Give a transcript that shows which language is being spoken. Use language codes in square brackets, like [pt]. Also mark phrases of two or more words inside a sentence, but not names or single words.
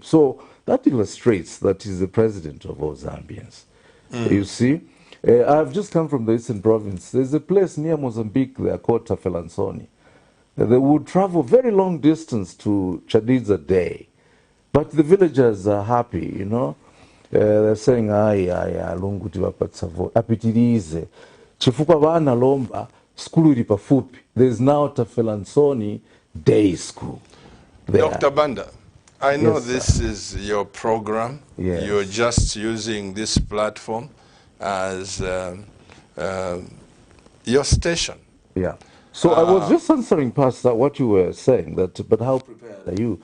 [en] So that illustrates that he's the president of all Zambians. You see, I've just come from the Eastern Province. There's a place near Mozambique there called Tafelansoni. They would travel very long distance to Chadiza Day. But the villagers are happy, They're saying, ay, [ny] lungu tiwapatsa apitirize. Chifukwa vana lomba, skulu ilipa fupi. [en] There's now Tafelansoni Day School there. Dr. Banda, I know Yes, this is your program. Yes. You're just using this platform as your station. Yeah. So I was just answering, Pastor, what you were saying, but how prepared are you?